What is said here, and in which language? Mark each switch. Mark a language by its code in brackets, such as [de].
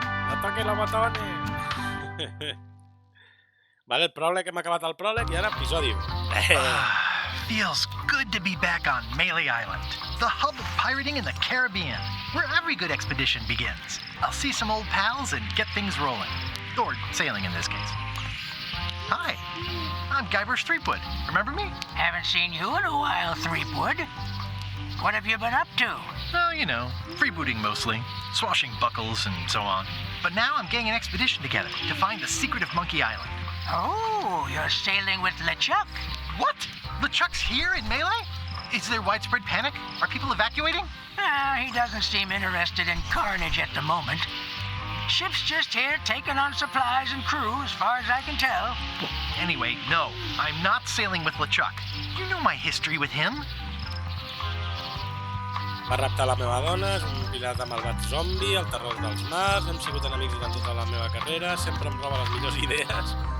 [ca] Ataque la matone! Vale, el pròleg, hem acabat el pròleg i ara episodi 1. [en] Feels good to be back on Melee Island, the hub of pirating in the Caribbean, where every good expedition begins. I'll see some old pals and get things rolling. Or sailing in this case. Hi, I'm Guybrush Threepwood. Remember me? Haven't seen you in a while, Threepwood. What have you been up to? Oh, you know, freebooting mostly, swashing buckles and so on. But now I'm getting an expedition together to find the secret of Monkey Island. Oh, you're sailing with LeChuck. What? LeChuck's here in Melee? Is there widespread panic? Are people evacuating? He doesn't seem interested in carnage at the moment. Ship's just here taking on supplies and crew, as far as I can tell. Anyway, no, I'm not sailing with LeChuck. You know my history with him. [ca] Va raptar la meva dona, és un pirata malvat zombi, el terror dels mars, hem sigut enemics durant tota la meva carrera, sempre em roba les millors idees.